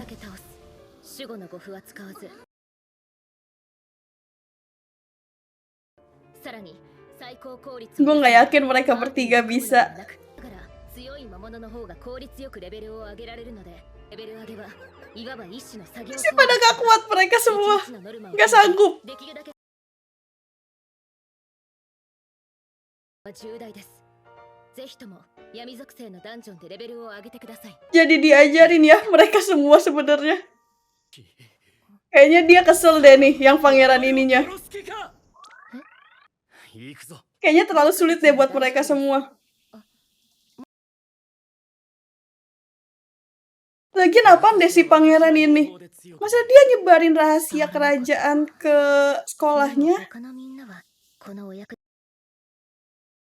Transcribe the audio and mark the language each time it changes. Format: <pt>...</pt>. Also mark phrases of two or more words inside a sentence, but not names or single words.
<ja>守護の護符は使わず。 さらに最高効率。</ja> <id>Gue nggak yakin mereka bertiga bisa.</id> <ja>だから強い魔物の方が効率よくレベルを上げられるので、レベル上げはいわば一種の作業。</ja> <id>Masih pada gak kuat mereka semua. Gak sanggup.</id> <ja>できるだけ重大です。ぜひとも闇属性のダンジョンでレベルを上げてください。</ja> <id>Jadi diajarin ya mereka semua sebenarnya. Kayaknya dia kesel deh nih yang pangeran ininya.</id> <ja>行くぞ。</ja> <id>Kayaknya terlalu sulit deh buat mereka semua. Lagian apaan deh si pangeran ini? Masa dia nyebarin rahasia kerajaan ke sekolahnya?</id> <ja>他のみんなはこのお役</ja>